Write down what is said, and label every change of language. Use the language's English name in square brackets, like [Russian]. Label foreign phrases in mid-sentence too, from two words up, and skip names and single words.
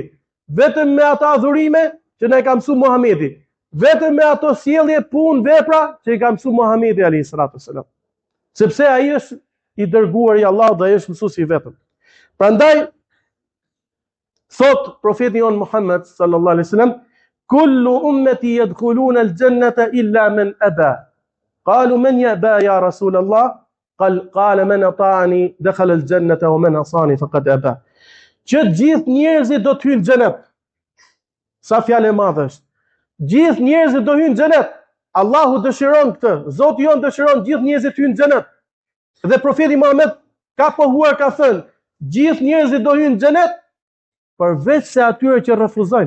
[Albanian] Vetëm me ato adhurime që na i ka mësuar Muhamedi. Vetëm me ato sjellje, punë, vepra që i ka mësuar Muhamedi [Arabic] عليه السلام. [Albanian] Sepse ai është i dërguar i Allahut dhe ai është mësuesi i vetëm. Prandaj thot profeti jon Muhammed [Arabic] صلى الله عليه وسلم, كل أمتي يدخلون الجنة إلا من أبى. قالوا من يأبى يا رسول الله قال من أطاعني دخل الجنة ومن عصاني فقد أبى. [Albanian] Që gjithë njerëzit do të hyjnë në xhenet. Sa fjalë e madhe është. Gjithë njerëzit do hyjnë në xhenet. Allahu dëshiron këtë. Zoti jon dëshiron gjithë njerëzit të hyjnë në xhenet. Dhe profeti Muhammed ka pohuar, ka thënë, gjithë njerëzit do hyjnë në xhenet përveç se atyre që refuzojnë.